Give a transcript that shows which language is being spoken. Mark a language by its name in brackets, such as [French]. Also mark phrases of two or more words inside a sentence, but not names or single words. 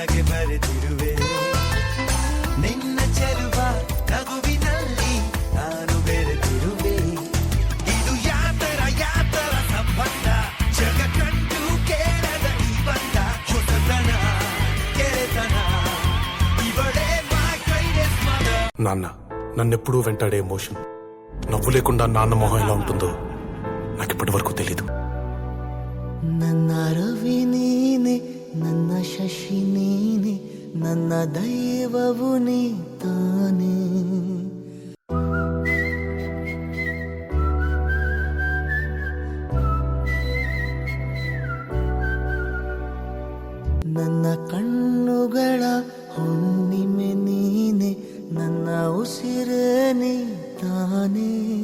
[Kannada] ಮರೆತಿರುವೆ ನಿನ್ನ ಚೆಲುವ ನಗುವಿನಲ್ಲಿ ನಾನು ಬೆರೆತಿರುವೆ ಇದು ಯಾತರ ಸಂಬಂಧ ಜಗ ಕಂಡು ಕೇಳದ ಈ ಬಂಧ ಹೊಸತನ ಕೆರೆತನ ಇವಳೇ [English] my greatest mother. [Telugu] నన్నెప్పుడూ వెంటాడే ఎమోషన్ నవ్వు లేకుండా నాన్న మొహం ఎలా ఉంటుందో నాకు ఇప్పటి వరకు తెలీదు. [Kannada] ನನ್ನ ರವಿ ನೀನೆ ನನ್ನ ಶಶಿ ನೀನೆ ನನ್ನ ದೈವವು ನೀ ತಾನೇ ನನ್ನ ಕಣ್ಣುಗಳ ಹುಣ್ಣಿಮೆ ನೀನೆ ನನ್ನ ಉಸಿರೇ ನೀ ತಾನೇ